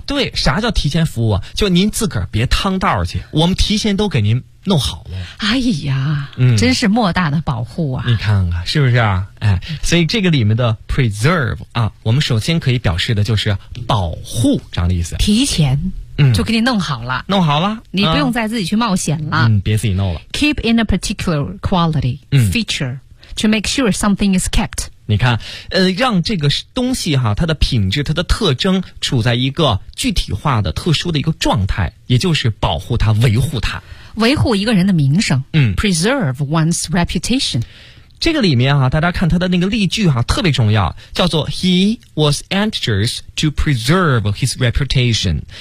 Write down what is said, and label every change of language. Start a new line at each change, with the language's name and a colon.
Chinese: 对，啥叫提前服务啊，就您自个儿别趟道去，我们提前都给您弄好了。哎呀、嗯、真是莫大的保护啊。你看看是不是啊，哎，所以这个里面的 preserve 啊，我们首先可以表示的就是保护这样的意思。提前嗯就给你弄好了。弄好了。你不用再自己去冒险了。嗯，别自己弄了。
English: keep in a particular quality, feature,、嗯、 to make sure something is kept,
Chinese: 你看，让这个东西哈，它的品质、它的特征处在一个具体化的、特殊的一个状态，也就是保护它、维护它，维护一个人的名声。嗯
English: ，preserve one's reputation。
Chinese: 这个里面啊，大家看他的那个例句啊，特别重要，叫做
English: He was anxious to preserve his reputation。